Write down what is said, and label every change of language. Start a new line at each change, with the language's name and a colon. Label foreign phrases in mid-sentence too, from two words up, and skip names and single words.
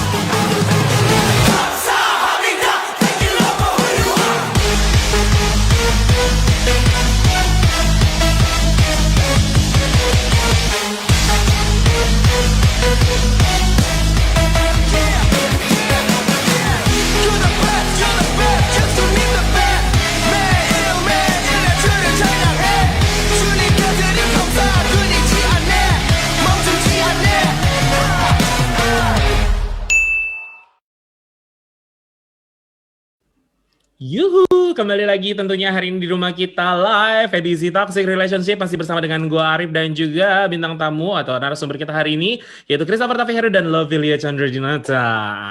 English: Thank you Lord for who you are. You're the best, just to need the best.
Korean: 매일매일 주를 찾아해. 주님 곁에는 감사 끊이지 않네. 멈추지 않네.
Indonesian: Yuhu, kembali lagi tentunya hari ini di rumah kita live edisi Toxic Relationship masih bersama dengan gua Arif dan juga bintang tamu atau narasumber kita hari ini yaitu Christopher Tafiheru dan Lovelia Chandra Dinata.